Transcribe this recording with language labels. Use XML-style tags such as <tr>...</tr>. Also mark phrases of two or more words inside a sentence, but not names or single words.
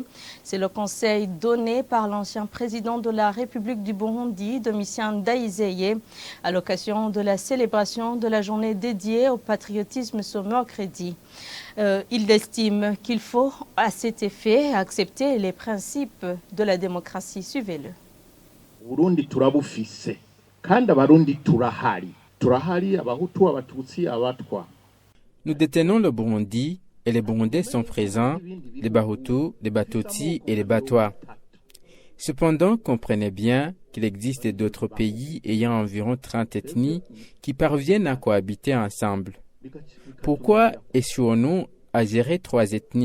<fr>C'est le conseil donné par l'ancien président de la République du Burundi, Domitien Ndayizeye, à l'occasion de la célébration de la journée dédiée au patriotisme ce mercredi. Il estime qu'il faut, à cet effet, accepter les principes de la démocratie. Suivez-le.</fr> <rn>Burundi turabufise kandi abarundi turahari abahutu abatutsi abatwa.</rn> <fr>Nous détenons le Burundi et les Burundais sont présents, les Bahutus, les Batutsi et les Batwa. Cependant, comprenez bien qu'il existe d'autres pays ayant environ 30 ethnies qui parviennent à cohabiter ensemble. Pourquoi échouons-nous à gérer 3 ethnies?</fr>